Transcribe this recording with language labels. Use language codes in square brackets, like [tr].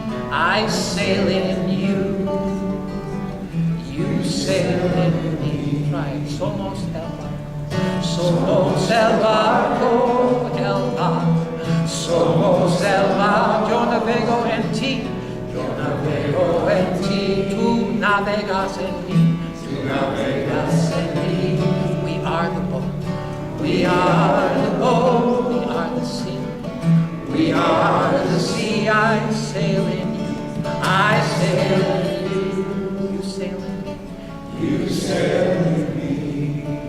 [en] I sail in you, you sail in me. Try it. [es] Somos el barco, somos el barco, el mar. Somos el mar, yo navego en ti, yo navego en ti, tú navegas en mí, tú navegas en mí. [en] We are the boat, we are the boat, we are the sea, we are the sea. I sail in you, I sail in you, you sail in me, you sail in me.